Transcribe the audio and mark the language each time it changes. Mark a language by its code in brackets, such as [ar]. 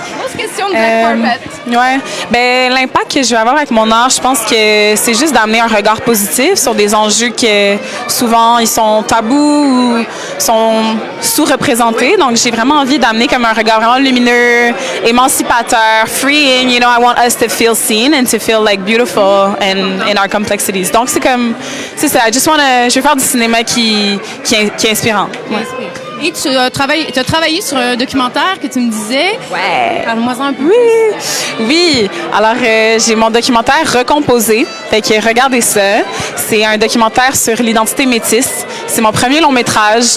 [fr] Grosse question de Black Carpet. Ouais. Ben, l'impact que je vais avoir avec mon art, je pense que c'est juste d'amener un regard positif sur des enjeux que souvent ils sont tabous ou sont sous-représentés. Donc, j'ai vraiment envie d'amener comme un regard vraiment lumineux, émancipateur, freeing. [en] You know, I want us to feel seen and to feel like beautiful and in our complexities. [fr] Donc, c'est ça. Je veux faire du cinéma qui est inspirant. Ouais. Et tu as travaillé sur un documentaire que tu me disais. Ouais. Parle-moi-en un peu. Oui. Alors, j'ai mon documentaire Recomposé. Fait que regardez ça. C'est un documentaire sur l'identité métisse. C'est mon premier long métrage.